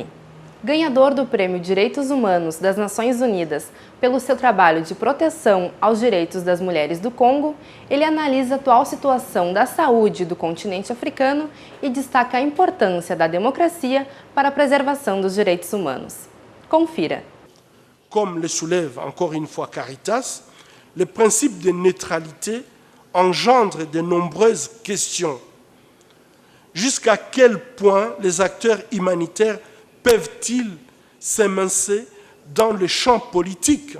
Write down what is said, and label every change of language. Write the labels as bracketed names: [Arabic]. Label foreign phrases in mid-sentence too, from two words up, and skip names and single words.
[Portuguese] Ganhador do Prêmio Direitos Humanos das Nações Unidas pelo seu trabalho de proteção aos direitos das mulheres do Congo, ele analisa a atual situação da saúde do continente africano e destaca a importância da democracia para a preservação dos direitos humanos. Confira. [French] Comme le soulève encore une fois Caritas, le principe de neutralité engendre de nombreuses questions. Jusqu'à quel point les acteurs humanitaires peuvent-ils s'émincer dans le champ politique?